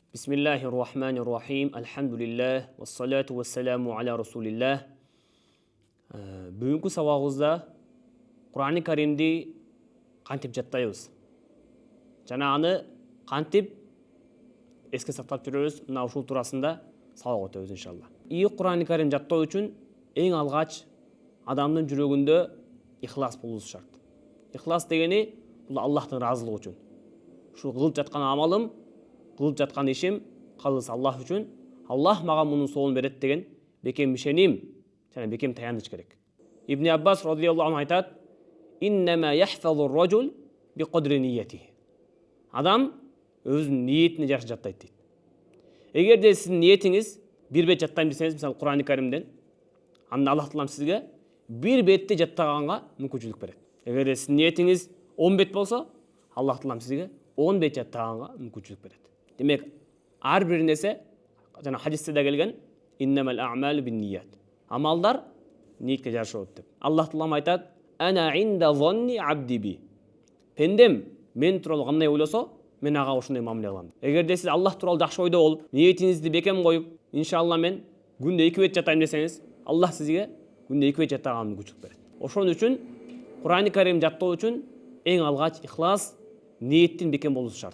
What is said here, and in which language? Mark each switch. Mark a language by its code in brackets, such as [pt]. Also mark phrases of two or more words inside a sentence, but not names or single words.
[ar] بسم الله الرحمن الرحيم. الحمد لله، والصلاة والسلام على رسول الله. [ky] Бүгүнкү сабагыбызда Кур'ани Каримди кантип жаттайбыз жана аны кантип эске сактап жүрөбүз, мына ушул туурасында сабак өтөбүз иншалла. [ar] القرآن الكريم [ky] жаттоо үчүн эң алгач адамдын жүрөгүндө ихлас болушу шарт. Ихлас дегени бул Аллахтын ыраазылыгы үчүн. Ушул кылып жаткан амалым, кылып жаткан ишим калыс Аллах үчүн, Аллах мага мунун соолун берет деген бекем ишеним жана бекем таяныч керек. [ar] ابن عباس رضي الله عنه айтат: "إنما يحفظ الرجل بقدر نيته." [ky] Адам өзүнүн ниетине жакшы жаттайт дейт. Эгерде сиздин ниетиңиз бир бет жаттайм десеңиз, мисалы Кур'ани Каримден, анда Аллах Таалам сизге бир бетти жаттаганга мүмкүнчүлүк берет. Эгерде сиздин ниетиңиз 10 бет болсо, Аллах Таалам сизге 10 бет жаттаганга мүмкүнчүлүк берет. Демек, ар бир нерсе жана хадисте да келген: [ar] "إنما الأعمال بالنية." [ky] Амалдар ниетке жараша болот деп. Аллах Таалам айтат: [ar] "أنا عند ظن عبدي بي." [ky] Пендем мен тууралуу кандай ойлосо, мен ага ошондой мамиле кылам. Эгерде сиз Аллах тууралуу жакшы ойдо болуп, ниетиңизди бекем коюп, иншалла мен күндө 2 бет жаттайм десеңиз, Аллах сизге күндө 2 бет жаттаганга мүмкүнчүлүк берет. Ошон үчүн [ar] القرآن الكريم [ky] жаттоо үчүн эң алгач ихлас, ниеттин бекем болушу шарт.